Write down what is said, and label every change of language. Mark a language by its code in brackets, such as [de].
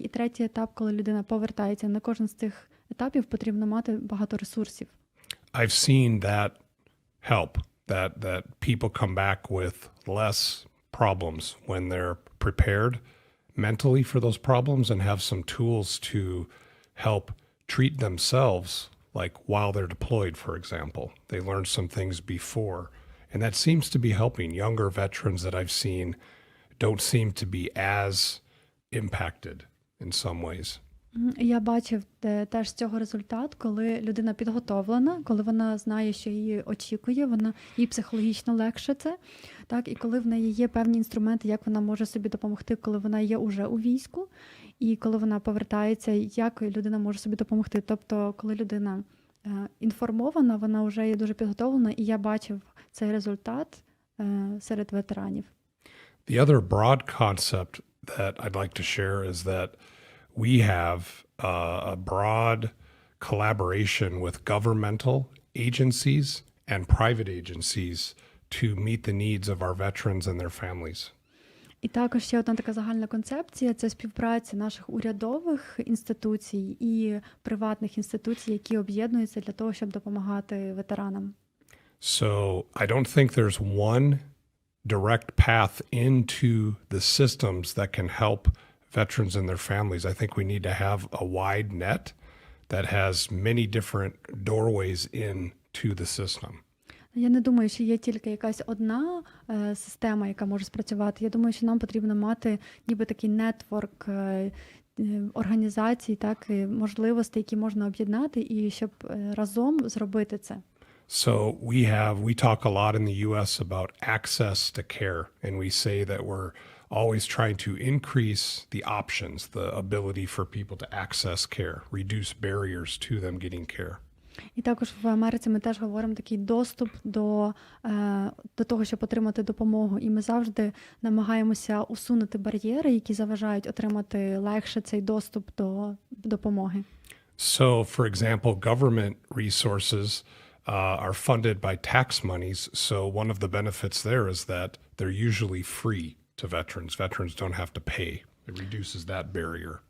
[uk] І третій етап, коли людина повертається. На кожен з цих етапів потрібно мати багато ресурсів. [en] I've seen that help, that people come back with less problems when they're prepared mentally for those problems and have some tools to help treat themselves, like while they're deployed, for example. They learned some things before, and that seems to be helping. Younger veterans that I've seen don't seem to be as impacted in some ways. [uk] Я бачив теж з цього результат, коли людина підготовлена, коли вона знає, що її очікує, їй психологічно легше це, так, і коли в неї є певні інструменти, як вона може собі допомогти, коли вона є уже у війську, і коли вона повертається, як людина може собі допомогти. Тобто, коли людина інформована, вона вже є дуже підготовлена, і я бачив цей результат серед ветеранів. [en] The other broad concept that I'd like to share is that we have a broad collaboration with governmental agencies and private agencies to meet the needs of our veterans and their families. [uk] І також ще одна така загальна концепція – це співпраця наших урядових інституцій і приватних інституцій, які об'єднуються для того, щоб допомагати ветеранам. [en] So I don't think there's one direct path into the systems that can help veterans and their families. I think we need to have a wide net that has many different doorways into the system. [uk] Я не думаю, що є тільки якась одна система, яка може спрацювати. Я думаю, що нам потрібно мати ніби такий нетворк організацій, так, можливостей, які можна об'єднати, і щоб разом зробити це. [en] So we talk a lot in the US about access to care, and we say that we're always trying to increase the options, the ability for people to access care, reduce barriers to them getting care. [uk] І також в Америці ми теж говоримо такий доступ до того, щоб отримати допомогу. І ми завжди намагаємося усунути бар'єри, які заважають отримати легше цей доступ до допомоги. [en] So, for example, government resources are funded by tax monies. So, one of the benefits there is that they're usually free to veterans. Veterans don't have to pay. It reduces that barrier.